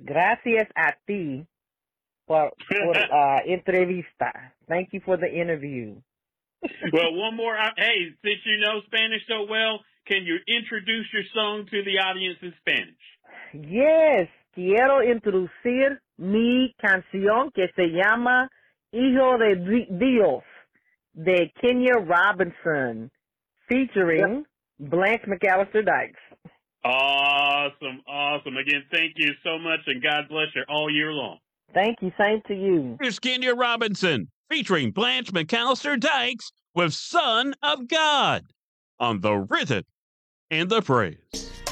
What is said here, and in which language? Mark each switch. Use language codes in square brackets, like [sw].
[es] Gracias a ti por entrevista. [en] Thank you for the interview. Well, one more. Hey, since you know Spanish so well, can you introduce your song to the audience in Spanish? Yes. [es] quiero introducir mi canción que se llama Hijo de Dios de Kenya Robinson featuring Blanche McAllister Dykes. [en] Awesome, awesome. Again, thank you so much and God bless you all year long. Thank you, same to you. Here's Kenya Robinson featuring Blanche McAllister Dykes with Son of God on the Rhythm and the Praise.